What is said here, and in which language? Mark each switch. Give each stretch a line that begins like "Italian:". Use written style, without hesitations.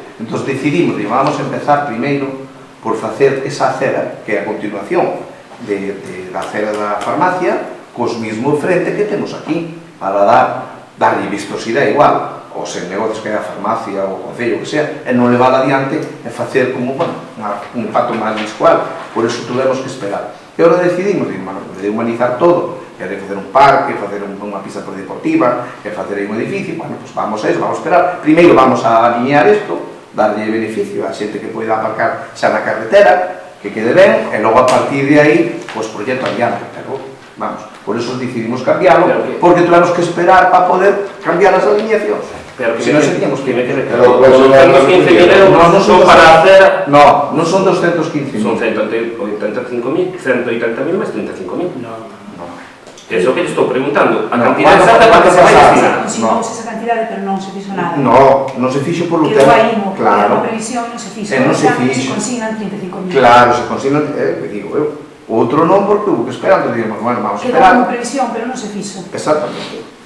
Galician: Entón decidimos que vamos a empezar primeiro por facer esa acera, que é a continuación da acera da farmacia, cos mismo frente que temos aquí, para darlle vistosidade igual aos negocios que hai a farmacia ou o concello que sea, e non levar adiante e facer como un impacto máis visual. Por iso tuvemos que esperar. E agora decidimos de humanizar todo, e de facer un parque, facer unha pista deportiva, e facer aí un edificio.
Spanish: Bueno, pues vamos a eso, vamos a esperar.
Galician: Primeiro vamos a alinear isto, darlle beneficio a xente que poida aparcar xa na carretera, que quede ben, e logo a partir de aí, pues proxecto adiante. Pero, vamos, por eso decidimos cambiarlo, porque tuvemos que esperar para poder cambiar as alineacións. Pero se non seríamos que... Pero, os 215.000 euros son para hacer... No, non son 215.000. Son 185.000 máis 35.000. No. Eso que lle estou preguntando. A cantidad exacta para que se vai destinar. Consignamos esa cantidade, pero non se fixo nada. Non se fixo polo tempo. Quedou aí, claro. A previsión non se fixo. Non se fixo. Se consignan 35.000. Claro, se consignan, digo eu. Outro non, porque hubo que esperar, digamos,
Spanish: bueno, vamos a esperar.
Galician: Quedou como previsión, pero non se fixo. Exactamente.